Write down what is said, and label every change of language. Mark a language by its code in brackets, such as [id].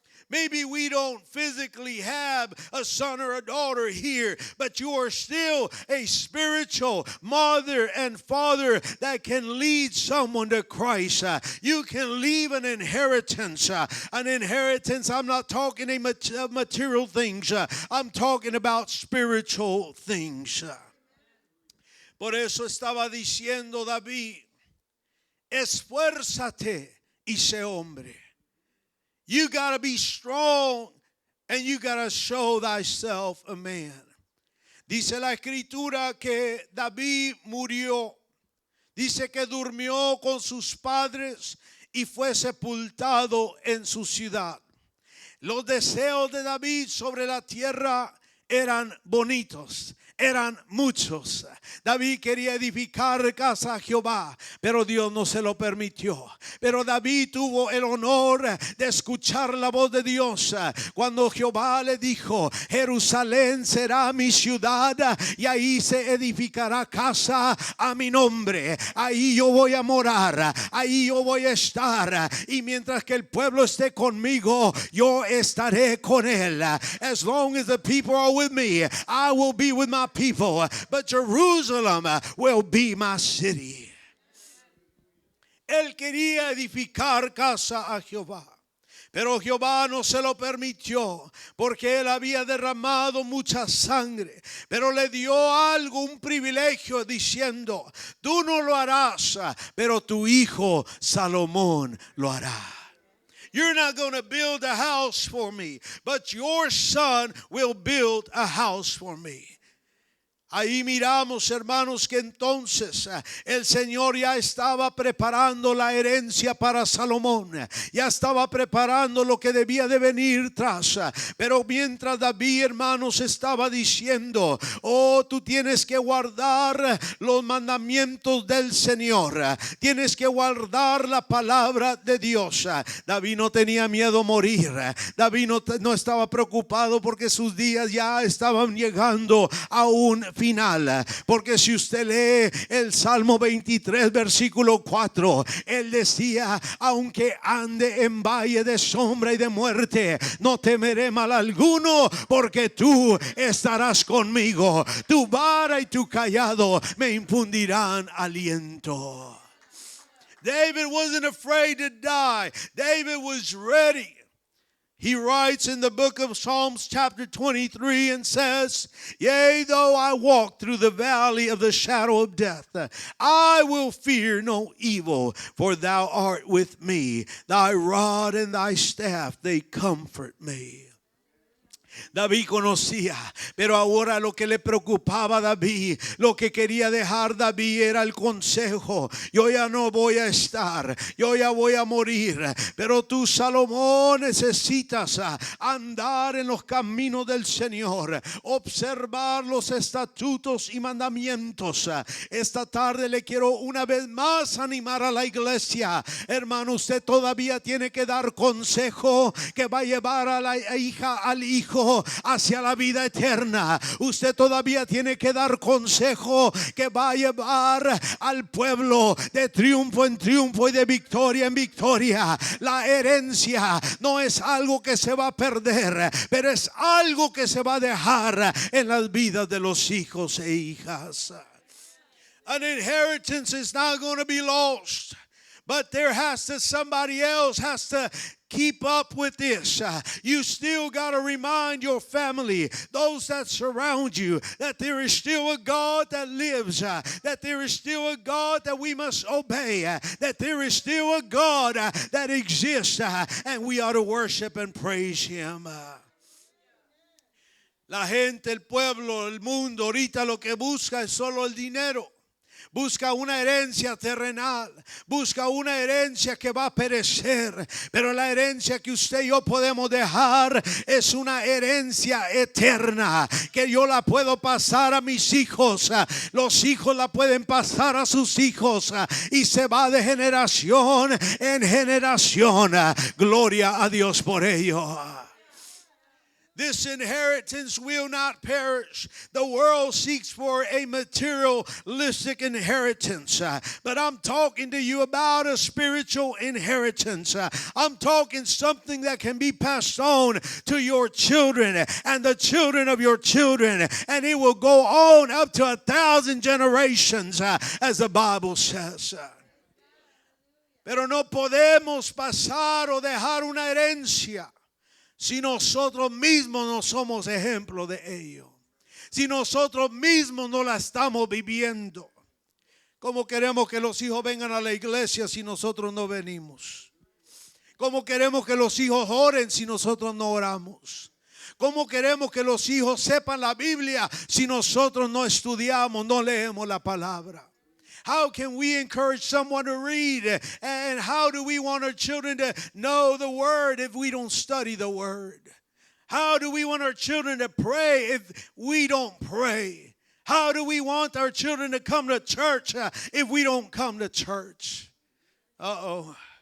[en] Maybe we don't physically have a son or a daughter here, but you are still a spiritual mother and father that can lead someone to Christ. You can leave an inheritance. I'm not talking about material things. I'm talking about spiritual things. [es] Por eso estaba diciendo David, esfuérzate y sé hombre. [en] You got to be strong and you got to show thyself a man. [es] Dice la escritura que David murió. Dice que durmió con sus padres y fue sepultado en su ciudad. Los deseos de David sobre la tierra eran bonitos. Eran muchos. David quería edificar casa a Jehová, pero Dios no se lo permitió. Pero David tuvo el honor de escuchar la voz de Dios cuando Jehová le dijo, Jerusalén será mi ciudad y ahí se edificará casa a mi nombre. Ahí yo voy a morar, ahí yo voy a estar, y mientras que el pueblo esté conmigo, yo estaré con él. [en] As long as the people are with me, I will be with my people, but Jerusalem will be my city. [es] Él quería edificar casa a Jehová, pero Jehová no se lo permitió porque él había derramado mucha sangre, pero le dio algo, un privilegio, diciendo, tú no lo harás, pero tu hijo Salomón lo hará. [en] You're not going to build a house for me, but your son will build a house for me. [es] Ahí miramos, hermanos, que entonces el Señor ya estaba preparando la herencia para Salomón. Ya estaba preparando lo que debía de venir tras. Pero mientras David, hermanos, estaba diciendo, oh, tú tienes que guardar los mandamientos del Señor. Tienes que guardar la palabra de Dios. David no tenía miedo a morir. David no estaba preocupado porque sus días ya estaban llegando a un final, porque si usted lee el Salmo 23 versículo 4, él decía, aunque ande en valle de sombra y de muerte, no temeré mal alguno, porque tú estarás conmigo, tu vara y tu cayado me infundirán aliento. [en] David wasn't afraid to die. David was ready. He writes in the book of Psalms chapter 23 and says, yea, though I walk through the valley of the shadow of death, I will fear no evil, for thou art with me. Thy rod and thy staff, they comfort me. [es] David conocía, pero ahora lo que le preocupaba a David, lo que quería dejar David era el consejo. Yo ya no voy a estar, yo ya voy a morir, pero tú, Salomón, necesitas andar en los caminos del Señor, observar los estatutos y mandamientos. Esta tarde le quiero una vez más animar a la iglesia. Hermano, usted todavía tiene que dar consejo que va a llevar a la hija, al hijo hacia la vida eterna. Usted todavía tiene que dar consejo que va a llevar al pueblo de triunfo en triunfo y de victoria en victoria. La herencia no es algo que se va a perder, pero es algo que se va a dejar en las vidas de los hijos e hijas. [en] An inheritance is not going to be lost, but somebody else has to keep up with this. You still got to remind your family, those that surround you, that there is still a God that lives, that there is still a God that we must obey, that there is still a God that exists, and we ought to worship and praise Him. [es] La gente, el pueblo, el mundo, ahorita lo que busca es solo el dinero. Busca una herencia terrenal, busca una herencia que va a perecer, pero la herencia que usted y yo podemos dejar es una herencia eterna, que yo la puedo pasar a mis hijos, los hijos la pueden pasar a sus hijos, y se va de generación en generación. Gloria a Dios por ello. [en] This inheritance will not perish. The world seeks for a materialistic inheritance. But I'm talking to you about a spiritual inheritance. I'm talking something that can be passed on to your children and the children of your children. And it will go on up to 1,000 generations, as the Bible says. [es] Pero no podemos pasar o dejar una herencia si nosotros mismos no somos ejemplo de ello, si nosotros mismos no la estamos viviendo. ¿Cómo queremos que los hijos vengan a la iglesia si nosotros no venimos? ¿Cómo queremos que los hijos oren si nosotros no oramos? ¿Cómo queremos que los hijos sepan la Biblia si nosotros no estudiamos, no leemos la palabra? [en] How can we encourage someone to read? And how do we want our children to know the Word if we don't study the Word? How do we want our children to pray if we don't pray? How do we want our children to come to church if we don't come to church? Uh-oh.